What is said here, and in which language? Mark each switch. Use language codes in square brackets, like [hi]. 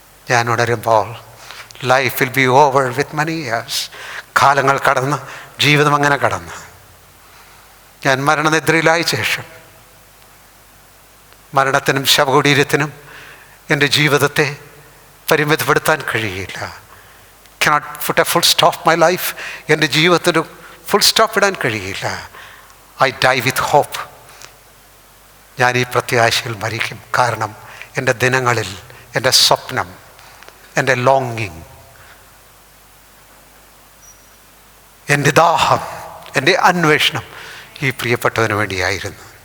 [ml] ഞാൻ ഉണരുമ്പോൾ [en] Life will be over with money years. [ml] കാലങ്ങൾ കടന്ന്, ജീവിതം അങ്ങനെ കടന്ന്, ഞാൻ മരണനിദ്രയിലായ ശേഷം മരണത്തിനും ശവകുടീരത്തിനും എൻ്റെ ജീവിതത്തെ പരിമിതപ്പെടുത്താൻ കഴിയില്ല. [en] cannot put a full stop my life. [ml] എൻ്റെ ജീവിതത്തിന് ഫുൾ സ്റ്റോപ്പ് ഇടാൻ കഴിയില്ല. [en] I die with hope. [ml] ഞാൻ ഈ പ്രത്യാശയിൽ മരിക്കും. കാരണം എൻ്റെ ദിനങ്ങളിൽ എൻ്റെ സ്വപ്നം, എൻ്റെ ലോങ്ങിങ്, എൻ്റെ ദാഹം, എൻ്റെ അന്വേഷണം ഈ പ്രിയപ്പെട്ടവന് വേണ്ടിയായിരുന്നു.